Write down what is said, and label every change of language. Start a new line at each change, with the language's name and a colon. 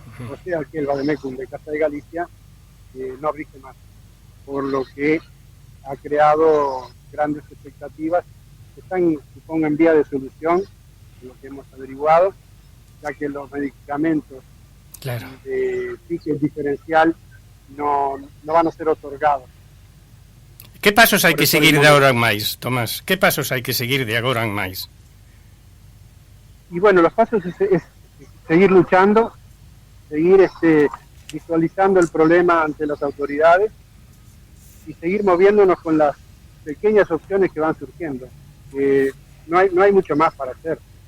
Spanish: O sea que el Vademecum de Casa de Galicia no rige más, por lo que ha creado grandes expectativas que están, supongo, en vía de solución, lo que hemos averiguado, ya que los medicamentos de ticket diferencial no van a ser otorgados.
Galician: Que pasos hai que seguir de agora en máis, Tomás? Que pasos hai que seguir de agora en máis?
Spanish: Y bueno, los pasos es seguir luchando, seguir visualizando el problema ante las autoridades y seguir moviéndonos con las pequeñas opciones que van surgiendo. No hay mucho más para hacer.